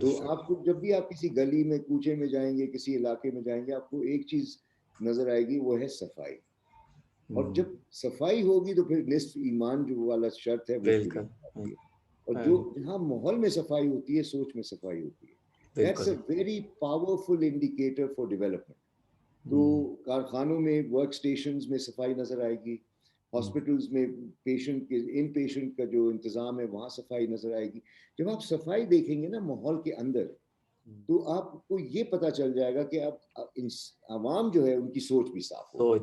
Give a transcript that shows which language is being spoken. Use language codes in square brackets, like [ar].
[ur] تو آپ کو جب بھی آپ کسی گلی میں, کوچے میں جائیں گے, کسی علاقے میں جائیں گے, آپ کو ایک چیز نظر آئے گی, وہ ہے صفائی. اور جب صفائی ہوگی تو پھر نصف ایمان جو والا شرط ہے وہ پوری ہو جاتی ہے. اور جو جہاں ماحول میں صفائی ہوتی ہے, سوچ میں صفائی ہوتی ہے. [en] That's a very powerful indicator for development. [ur] تو کارخانوں میں, ورک سٹیشنز میں صفائی نظر آئے گی, ہاسپٹلز میں پیشنٹ کے ان پیشنٹ کا جو انتظام ہے وہاں صفائی نظر آئے گی. جب آپ صفائی دیکھیں گے نا ماحول کے اندر, تو آپ کو یہ پتہ چل جائے گا کہ اب عوام جو ہے ان کی سوچ بھی صاف ہوگی.